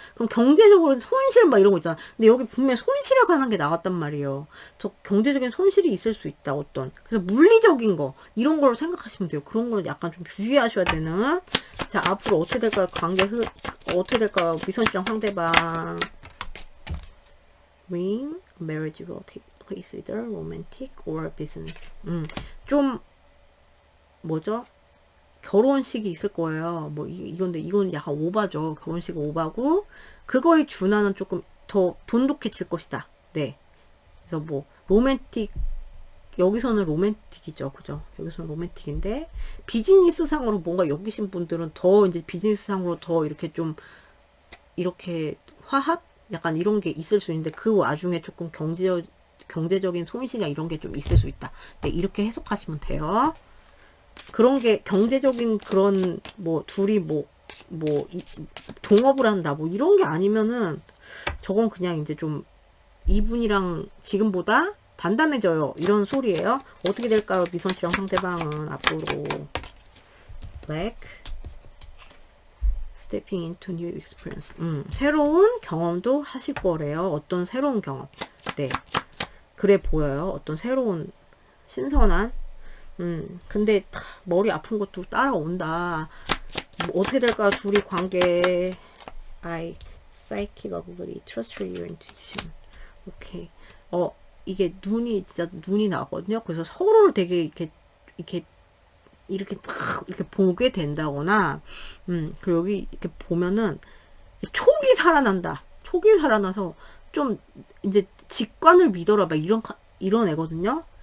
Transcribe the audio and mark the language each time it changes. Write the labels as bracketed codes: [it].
[ko] 그럼 경제적으로 손실 막 이런 거 있잖아. 근데 여기 분명히 손실에 관한 게 나왔단 말이에요. 저 경제적인 손실이 있을 수 있다, 어떤. 그래서 물리적인 거 이런 걸로 생각하시면 돼요. 그런 걸 약간 좀 주의하셔야 되는. 자, 앞으로 어떻게 될까요? 어떻게 될까요? 미선 씨랑 상대방. [en] Ring, marriage will take place either romantic or business. [ko] 좀 뭐죠? 결혼식이 있을 거예요. 뭐 이건 약간 오바죠. 결혼식 오바고 그거에 준하는 조금 더 돈독해질 것이다. 네. 그래서 뭐 로맨틱, 여기서는 로맨틱이죠. 그죠? 여기서는 로맨틱인데 비즈니스상으로 뭔가 여기신 분들은 더 이제 비즈니스상으로 더 이렇게 좀 이렇게 화합? 약간 이런 게 있을 수 있는데 그 와중에 조금 경제적인 손실이나 이런 게 좀 있을 수 있다. 네, 이렇게 해석하시면 돼요. 그런 게 경제적인 그런 뭐 둘이 동업을 한다 뭐 이런 게 아니면은 저건 그냥 이제 좀 이분이랑 지금보다 단단해져요, 이런 소리예요. 어떻게 될까요? 미선 씨랑 상대방은 앞으로. [en] Black, stepping into new experience. [ko] 새로운 경험도 하실 거래요. 어떤 새로운 경험. 네, 그래 보여요. 어떤 새로운 신선한. 근데 머리 아픈 것도 따라온다. 뭐 어떻게 될까? 둘이 관계. [en] I psychic ability, trust your intuition. [ko] 오케이. 이게 진짜 눈이 나거든요. 그래서 서로를 되게 이렇게 보게 된다거나. 그리고 여기 이렇게 보면은 촉이 살아난다. 촉이 살아나서 좀 이제 직관을 믿어라, 막 이런 애거든요.